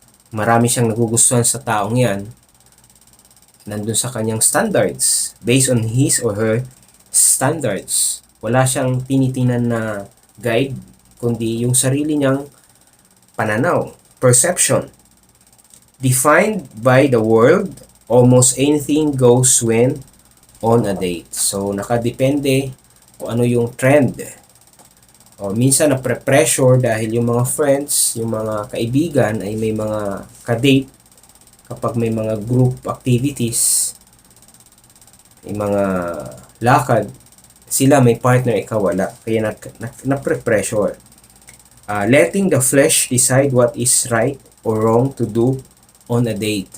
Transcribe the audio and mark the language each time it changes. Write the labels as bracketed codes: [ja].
[tl] Marami siyang nagugustuhan sa taong yan, nandun sa kanyang standards, [en] based on his or her standards. [tl] Wala siyang tinitingnan na guide, kundi yung sarili niyang pananaw, perception. [en] Defined by the world, almost anything goes when on a date. [tl] So nakadepende kung ano yung trend. O minsan na-pressure dahil yung mga friends, yung mga kaibigan ay may mga ka-date kapag may mga group activities, may mga lakad, sila may partner, ikaw wala. Kaya na-pressure. [en] Letting the flesh decide what is right or wrong to do on a date.